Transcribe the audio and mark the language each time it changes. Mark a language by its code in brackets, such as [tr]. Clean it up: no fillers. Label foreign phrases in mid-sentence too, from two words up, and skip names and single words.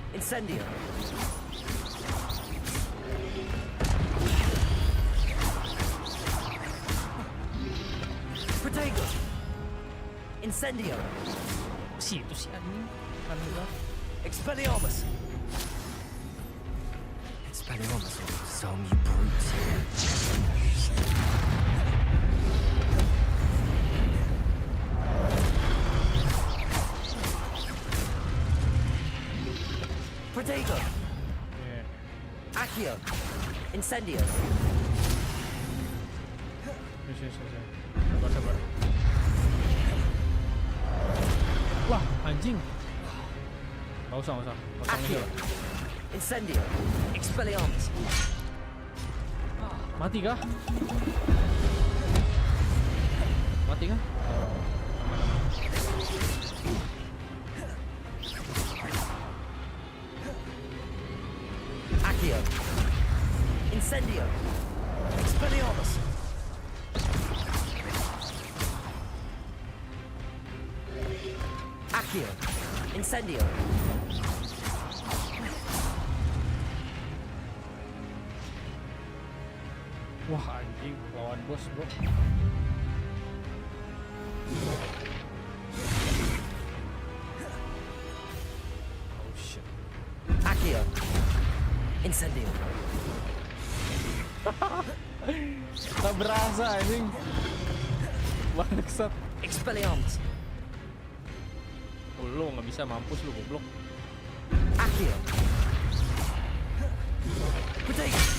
[id] Incendio. Protego. Incendio. Situ sih anjing. Kan udah. [en] Expelliarmus. Expelliarmus or some you brutes. [id] Protego. Accio. Incendio. Sabar. Wah, anjing. Nggak usah. Accio. Incendio. Expelliarmus. Mati kah? Accio. Incendio. Expelliarmus. Accio. Incendio. Wah, anjing, lawan bos, bro. [en] Oh shit. [id] Accio. Incendio. Tak berasa anjing. Bangsat. Expelliarmus. Oh, lu nggak bisa, mampus lu goblok. Accio. Protego.